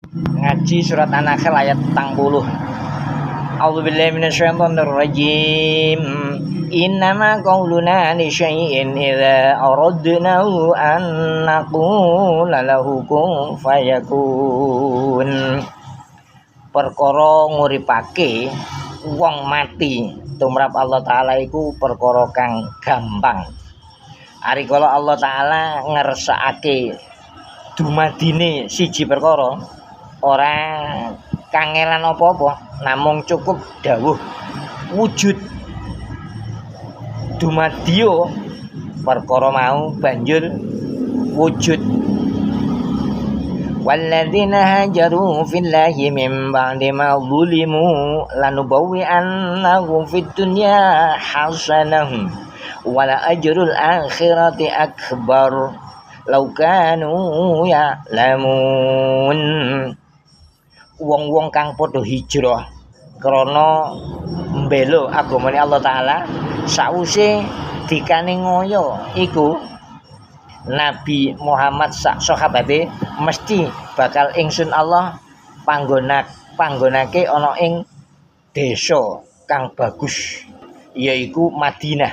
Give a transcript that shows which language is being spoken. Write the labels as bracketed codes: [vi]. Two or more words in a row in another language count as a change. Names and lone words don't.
[jv] ngaji surat An-Nahl ayat 40. [ar] أعوذ بالله من الشيطان الرجيم. إنما قولنا لشيء إذا أردناه أن نقول له كن فيكون. [jv] Perkara nguripake wong mati tumrap [ar] الله تعالى [jv] iku perkara kang gampang. Ari kala [ar] الله تعالى [jv] ngersakake dumadine siji perkara ora kangelan apa-apa, namung cukup dawuh wujud dumadio perkara mau banjur wujud. [ar] والذين هاجروا في الله من بعد ما ظلموا لنبوئنهم في الدنيا حسنة ولأجر الآخرة أكبر لو كانوا يعلمون. [jv] Wong-wong kang padha hijrah krana mbela agamane [ar] الله تعالى [jv] sause dikane ngoyo iku Nabi Muhammad sak sahabate mesti bakal ingsun Allah panggonake ana ing desa kang bagus yaiku Madinah.